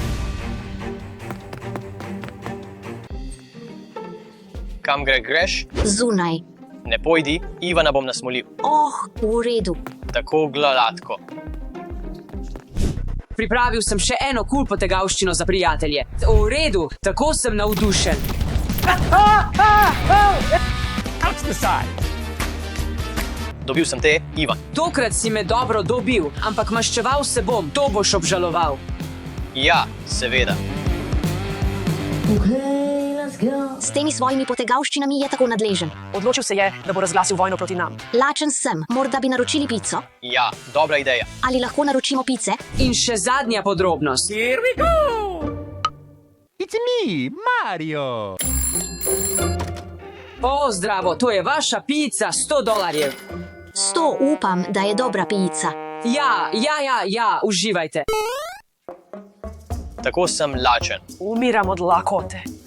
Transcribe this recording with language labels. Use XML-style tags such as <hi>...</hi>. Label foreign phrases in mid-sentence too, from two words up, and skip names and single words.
<sl>Kam greš? Zunaj. Ne pojdi, Ivana bom nasmolil. V redu. Tako gladko. Pripravil sem še eno kul potegavščino za prijatelje. V redu, tako sem navdušen.</sl> <en>Ouch the side.</en> <sl>Dobil sem te, Ivan. Tokrat si me dobro dobil, ampak maščeval se bom, to boš obžaloval. Ja, seveda. S temi svojimi potegavščinami je tako nadležen. Odločil se je, da bo razglasil vojno proti nam. Lačen sem, morda bi naročili pico? Ja, dobra ideja. Ali lahko naročimo pice? In še zadnja podrobnost.</sl> <en>Here we go. It's me, Mario.</en> <sl>Zdravo, to je vaša pica, $100. 100, upam, da je dobra pica. Ja, uživajte. Tako sem lačen. Umiram od lakote.</sl>